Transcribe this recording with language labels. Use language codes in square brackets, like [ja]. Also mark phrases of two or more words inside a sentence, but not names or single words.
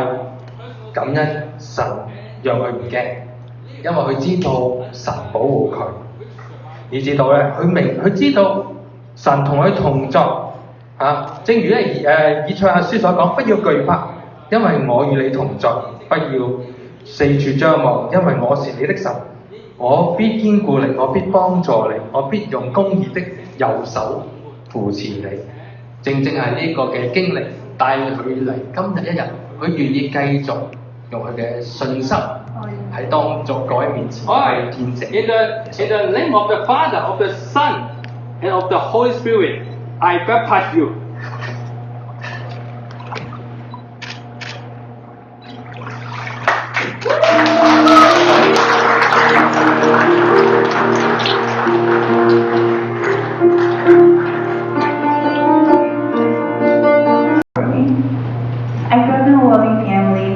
[yue] 感恩神讓佢唔驚，因為佢知道神保護佢，以至到咧佢知道神同佢同在正如咧以賽亞書所講，不要懼怕，因為我與你同在；不要四處張望，因為我是你的神，我必堅固你，我必幫助你，我必用公義的右手扶持你。正正係呢個嘅經歷帶佢嚟今日一日，佢願意繼續用佢嘅信心喺當中各位面前去見證。 [en] In the name of the Father, of the Son, and of the Holy Spirit, I baptize you. I grew up in a loving family.